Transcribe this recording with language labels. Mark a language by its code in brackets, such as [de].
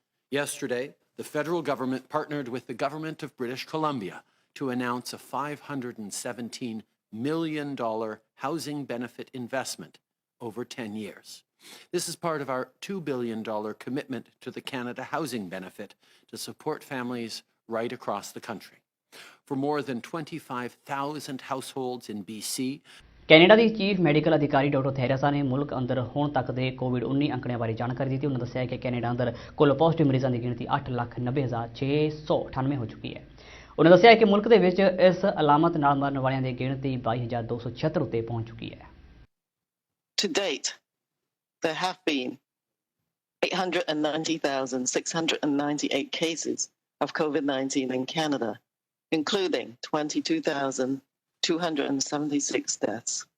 [en] Yesterday, the federal government partnered with the government of British Columbia to announce a $517 million housing benefit investment over 10 years. This is part of our $2 billion commitment to the Canada Housing Benefit to support families right across the country. For more than 25,000 households in BC, [pa] Canada ਦੀ chief medical ਅਧਿਕਾਰੀ doctor Theresa ਨੇ ਮੁਲਕ ਅੰਦਰ ਹੁਣ ਤੱਕ ਦੇ ਕੋਵਿਡ-19 ਅੰਕੜਿਆਂ ਬਾਰੇ ਜਾਣਕਾਰੀ ਦਿੱਤੀ। ਉਹਨਾਂ ਦੱਸਿਆ ਕਿ ਕੈਨੇਡਾ ਅੰਦਰ ਕੁੱਲ ਪੋਜ਼ਿਟਿਵ ਮਰੀਜ਼ਾਂ ਦੀ ਗਿਣਤੀ 8,90,698 ਹੋ ਚੁੱਕੀ ਹੈ। ਉਹਨਾਂ ਦੱਸਿਆ ਕਿ ਮੁਲਕ ਦੇ ਵਿੱਚ ਇਸ ਅਲਾਮਤ ਨਾਲ ਮਰਨ ਵਾਲਿਆਂ ਦੀ ਗਿਣਤੀ 22,276 ਉੱਤੇ ਪਹੁੰਚ ਚੁੱਕੀ ਹੈ। [en] To date, there have been 890,698 cases of COVID-19 in Canada, including 22,276 deaths.